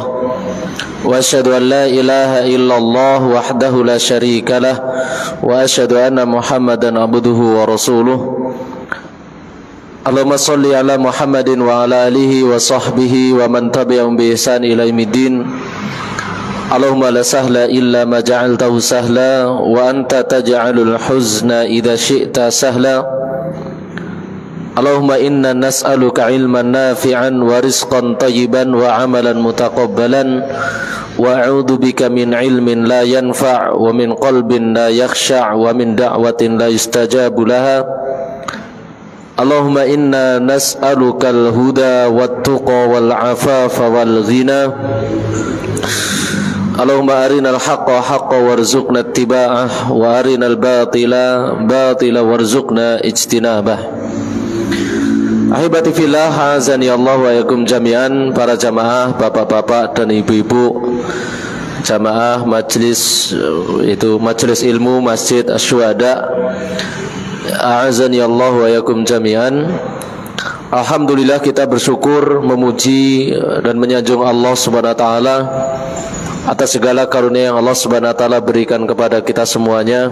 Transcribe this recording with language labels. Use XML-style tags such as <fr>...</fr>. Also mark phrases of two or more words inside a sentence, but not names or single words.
<ar>وأشهد أن لا إله إلا الله وحده لا شريك له وأشهد أن محمدا عبده ورسوله. اللهم صل على محمد وعلى آله وصحبه ومن تبعهم بإحسان إلى يوم الدين. اللهم لا سهل إلا ما جعلته سهلا وأنت تجعل الحزن إذا شئت سهلا. اللهم إنا نسألك علما نافعا ورزقا طيبا وعملا متقبلا وأعوذ بك من علم لا ينفع ومن قلب لا يخشع ومن دعوة لا يستجاب لها. اللهم إنا نسألك الهدى والتقى والعفاف والغنى. اللهم أرنا الحق حقا وارزقنا اتباعه وأرنا الباطل باطلا وارزقنا اجتنابه. أحبتي في الله، أعزني الله وإياكم جميعا,</ar> <id>para jamaah, bapak-bapak dan ibu-ibu, jamaah majelis itu majelis ilmu Masjid Asy-Syuhada.</id> <ar>أعزني الله وإياكم جميعا.</ar> <id>Alhamdulillah, kita bersyukur, memuji dan menyanjung Allah</id> <ar>سبحانه وتعالى</ar> <id>atas segala karunia yang Allah</id> <ar>سبحانه وتعالى</ar> <id>berikan kepada kita semuanya.</id>